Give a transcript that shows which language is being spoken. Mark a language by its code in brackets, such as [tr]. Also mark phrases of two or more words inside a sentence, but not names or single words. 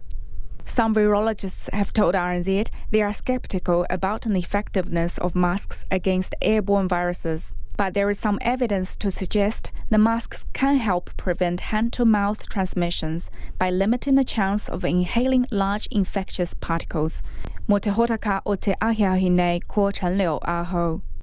[en] Some virologists have told RNZ they are skeptical about the effectiveness of masks against airborne viruses. But there is some evidence to suggest the masks can help prevent hand-to-mouth transmissions by limiting the chance of inhaling large infectious particles. [mi] Mo te hotaka o te ahia hinei ko Chen Liu Chen.